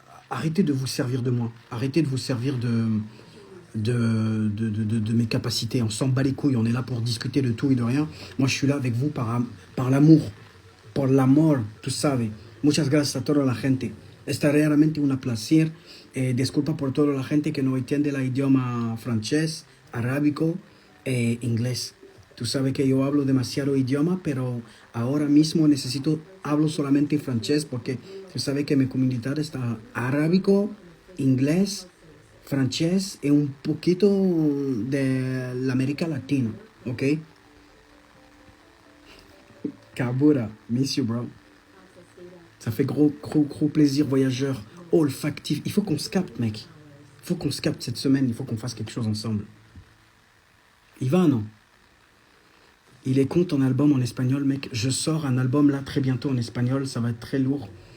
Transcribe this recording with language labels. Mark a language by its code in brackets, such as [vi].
[fr] Arrêtez de vous servir de moi. Arrêtez de vous servir de mes capacités. On s'en bat les couilles. On est là pour discuter de tout et de rien. Moi, je suis là avec vous par l'amour. [es] Por l'amor, tú sabes. Muchas gracias a toda la gente. Es realmente un placer. Disculpa por toda la gente que no entiende el idioma francés, arábico e inglés. Tú sabes que yo hablo demasiado idioma, pero ahora mismo hablo solamente francés porque tú sabes que mi comunidad está arábico, inglés, francés y un poquito de la América Latina, ¿ok? [en] Kabura, miss you, bro. [fr] Ça fait gros plaisir, voyageur olfactif. Il faut qu'on se capte, mec. Il faut qu'on se capte cette semaine. Il faut qu'on fasse quelque chose ensemble. Il va, non? Il est con ton album en espagnol, mec. Je sors un album là très bientôt en espagnol. Ça va être très lourd.